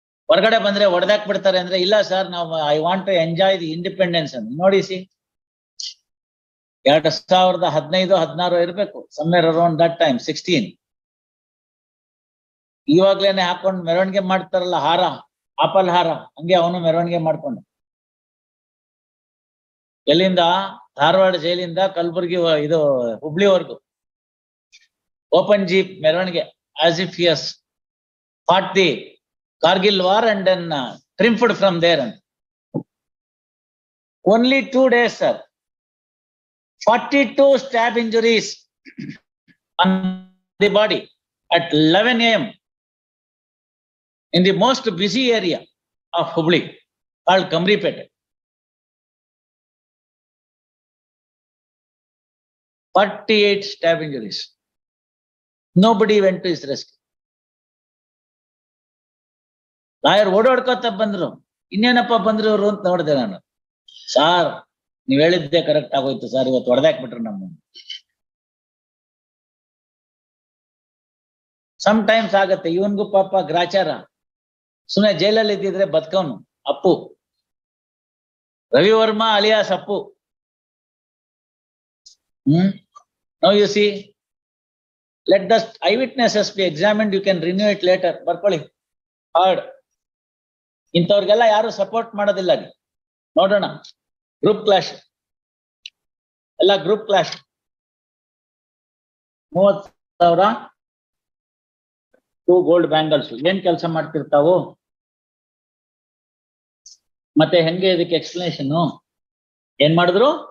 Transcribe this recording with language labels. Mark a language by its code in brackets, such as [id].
[kn] ಹೊರಗಡೆ ಬಂದ್ರೆ ಹೊಡೆದಾಕ್ ಬಿಡ್ತಾರೆ ಅಂದ್ರೆ, ಇಲ್ಲ ಸರ್ ನಾವು [en] I want to enjoy the independence [kn] ಅಂತ. [en] ನೋಡಿ ಸಿ, 2015-16 ಇರ್ಬೇಕು, somewhere around that time, 16. [kn] ಇವಾಗ್ಲೇನೆ ಹಾಕೊಂಡು ಮೆರವಣಿಗೆ ಮಾಡ್ತಾರಲ್ಲ, ಹಾರ, ಆಪಲ್ ಹಾರ, ಹಂಗೆ ಅವನು ಮೆರವಣಿಗೆ ಮಾಡ್ಕೊಂಡು. ಎಲ್ಲಿಂದ? ಧಾರವಾಡ ಜೈಲಿಂದ ಕಲಬುರ್ಗಿ, ಇದು ಹುಬ್ಳಿವರೆಗೂ ಓಪನ್ ಜೀಪ್ ಮೆರವಣಿಗೆ, [en] as if he has fought the Kargil war and then triumphed from there. Only 2 days, sir. 42 stab injuries on the body at 11 AM in the most busy area of Hubli called Kamripete. 48 stab injuries. Nobody went to his rescue. [kn] Lawyer ಓಡಾಡ್ಕೋತ ಬಂದ್ರು, ಇನ್ನೇನಪ್ಪ ಬಂದ್ರು ಇವರು ಅಂತ ನೋಡಿದೆ ನಾನು. Sir ನೀವ್ ಹೇಳಿದ್ದೆ correct ಆಗೋಯ್ತು ಸರ್, ಇವತ್ತು ಹೊಡೆದಾಕ್ಬಿಟ್ರು ನಮ್ಮ. ಸಮ್ ಟೈಮ್ಸ್ ಆಗತ್ತೆ. ಇವನ್ಗೂ ಪಾಪ ಗ್ರಾಚಾರ, ಸುಮ್ಮನೆ ಜೈಲಲ್ಲಿ ಇದ್ದಿದ್ರೆ ಬದುಕವನು. Appu Ravi Varma alias Appu. [en] Now you see, let the eyewitnesses be examined, you can renew it later. [kn] ಬರ್ಕೊಳ್ಳಿ hard. ಇಂಥವ್ರಿಗೆಲ್ಲ ಯಾರು ಸಪೋರ್ಟ್ ಮಾಡೋದಿಲ್ಲ ಅಲ್ಲಿ. ನೋಡೋಣ, ಗ್ರೂಪ್ ಕ್ಲಾಶ್ ಎಲ್ಲ ಗ್ರೂಪ್ ಕ್ಲಾಶ್. 30,000 2 ಗೋಲ್ಡ್ ಬ್ಯಾಂಗಲ್ಸ್ ಏನ್ ಕೆಲಸ ಮಾಡ್ತಿರ್ತಾವು ಮತ್ತೆ ಹೆಂಗೆ ಇದಕ್ಕೆ ಎಕ್ಸ್ಪ್ಲನೇಷನ್ ಏನ್ ಮಾಡಿದ್ರು?